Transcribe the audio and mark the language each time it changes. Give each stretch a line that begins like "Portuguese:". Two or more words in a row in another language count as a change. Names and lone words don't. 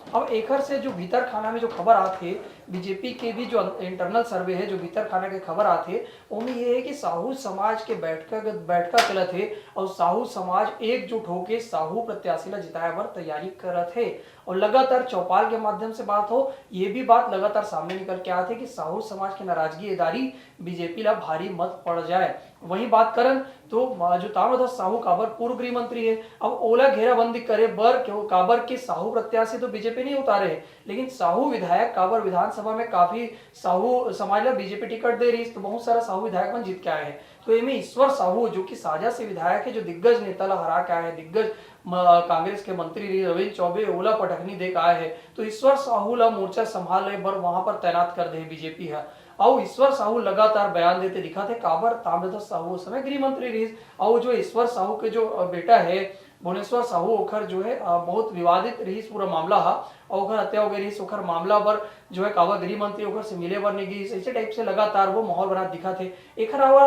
Chhattisgarhi: अब एकर से जो भीतर खाना में जो खबर आती है बीजेपी के भी जो
English: internal survey
Chhattisgarhi: है जो भीतर खाना के खबर आती है उनमें ये है कि साहू समाज के बैठका चलत है और साहू समाज एकजुट होकर साहू प्रत्याशी ला जिताए बर तैयारी करत है। और लगातार चौपाल के माध्यम से बात हो, ये भी बात लगातार सामने निकल के आते कि साहू समाज की नाराजगी एदारी बीजेपी ला भारी मत पड़ जाए। वहीं बात करन तो जो ताम्रध्वज साहू काबर पूर्व गृह मंत्री है अब ओला घेराबंदी करे बर काबर के साहू प्रत्याशी तो बीजेपी नहीं उतारे है, लेकिन साहू विधायक काबर विधानसभा में काफी साहू समाज ला बीजेपी टिकट दे रही तो बहुत सारा साहू विधायक मन जीत के आए हैं। तो इनमें ईश्वर साहू जो कि साझा से विधायक है, जो दिग्गज नेता ला हरा के आए हैं, दिग्गज कांग्रेस के मंत्री रविंद्र चौबे ओला पटकनी दे के आए हैं, तो ईश्वर साहू ला मोर्चा संभाले बर वहां पर तैनात कर दे बीजेपी है। और ईश्वर साहू लगातार बयान देते दिखा थे काबर ताम्रध्वज साहू उस समय गृह मंत्री रही और जो ईश्वर साहू के जो बेटा है भुवनेश्वर साहू ओखर जो है बहुत विवादित रही पूरा मामला हा और ओखर हत्या हो गई रही ओखर मामला पर जो है काबर गृह मंत्री ओखर से मिले बर नहीं गई, ऐसे टाइप से लगातार वो माहौल बना दिखा थे।